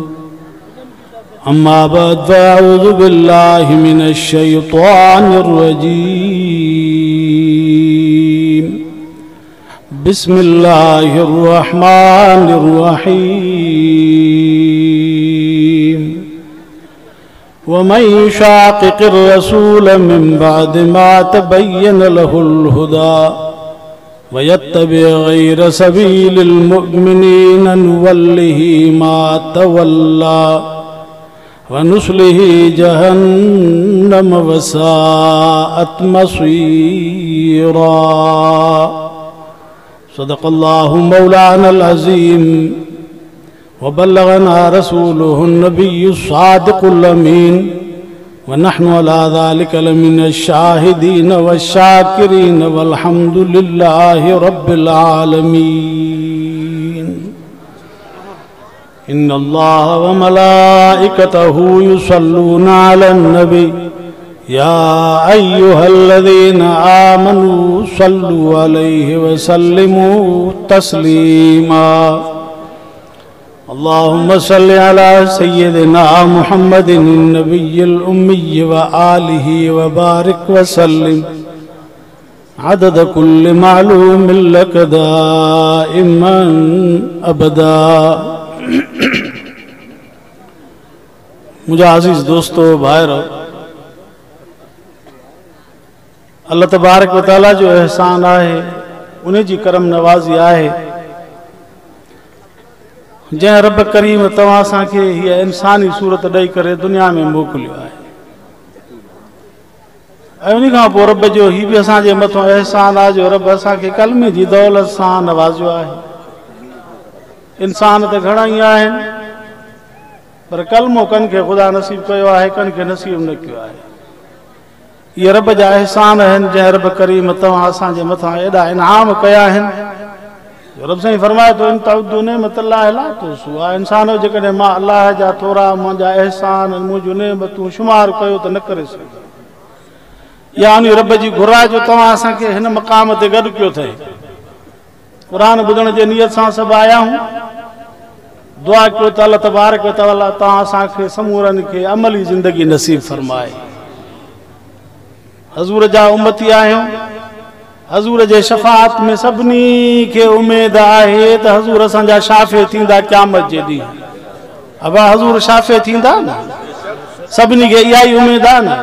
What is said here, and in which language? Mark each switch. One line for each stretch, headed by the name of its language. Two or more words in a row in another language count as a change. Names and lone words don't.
Arabic: أما بعد فأعوذ بالله من الشيطان الرجيم. بسم الله الرحمن الرحيم. ومن يشاقق الرسول من بعد ما تبين له الهدى ويتبع غير سبيل المؤمنين نوله ما تولى ونصله جهنم وساءت مصيرا. صدق الله مولانا العظيم وبلغنا رسوله النبي الصادق الأمين ونحن على ذلك لمن الشاهدين والشاكرين والحمد لله رب العالمين. إن الله وملائكته يصلون على النبي يا أيها الذين آمنوا صلوا عليه وسلموا تسليما. اللهم صل على سيدنا محمد النبي الأمي وآله وبارك وسلم عدد كل معلوم لك دائما أبدا.
Sindhi: मुझे अज़ीज़ दोस्तों भाइरों, अल्लाह तबारक व तआला जो एहसान आहे उन्हें जी करम नवाज़ी आहे जै रब करीम तव्हां असांखे हीअ इंसानी सूरत ॾेई करे दुनिया में मोकिलियो आहे। ऐं उन खां पोइ रब जो ही बि असांजे मथां एहसान आहे जो रब असांखे कलमे जी दौलत सां नवाज़ियो आहे। इंसान त घणा ई आहिनि पर कलमो कन खे ख़ुदा नसीब कयो आहे, कन खे नसीब न कयो आहे। ये रब जा एहसान आहिनि जंहिं रब करीम तव्हां असांजे मथां एॾा इनाम कया आहिनि। रब साईं फरमाए थो
Arabic: إن تعدوا نعمة الله لا تحصوها.
Sindhi: इंसानो जेकॾहिं मां अलाह जा थोरा मुंहिंजा एहसान मुंहिंजूं नेमतूं शुमार कयो त न करे सघो। या उन रब जी घुरा जो तव्हां असांखे हिन मक़ाम ते गॾु कयो अथई। क़ुरान ॿुधण जे नियत सां सभु आया आहियूं। दुआ कयो त अल्लाह तबारक व तआला तव्हां असांखे समूरनि खे अमली ज़िंदगी नसीब फरमाए। हज़ूर जा उम्मती आहियूं। हज़ूर जे शफ़ाअत में सभिनी खे उमेद आहे त हज़ूर असांजा शाफ़े थींदा क़यामत जे ॾींहुं। अबा हज़ूर शाफ़े थींदा न, सभिनी खे इहा ई उमेद आहे न।